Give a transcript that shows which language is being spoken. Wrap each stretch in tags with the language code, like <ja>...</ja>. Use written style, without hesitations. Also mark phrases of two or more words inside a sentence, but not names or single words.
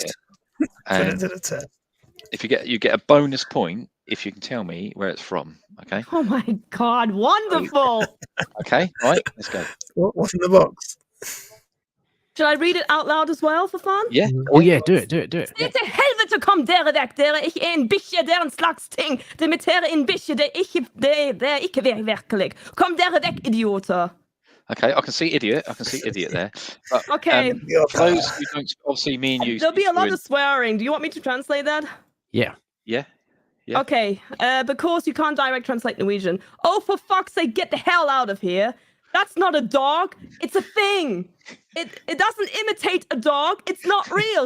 <en>test. Put it And to the test. if you get a bonus point if you can tell me where it's from. Okay. Oh my God, wonderful. Okay. Right. Let's go. What's in the box? Should I read it out loud as well for fun? Yeah. Oh yeah, do it.</en> <no>Det til helvete kom dere vekk, dere er ikke en bikkje, det er en slags ting. Det imiterer en bikkje, det er ikke virkelig. Kom dere vekk, idioter.</no> <en>Okay, I can see idiot. I can see idiot there. But, Okay. for those who don't, obviously, me and you. There'll be a lot speak of swearing. Do you want me to translate that? Yeah. Yeah. Yeah. Okay, because you can't direct translate Norwegian. Oh, for fuck's sake, get the hell out of here. That's not a dog. It's a thing. It doesn't imitate a dog. It's not real.</en>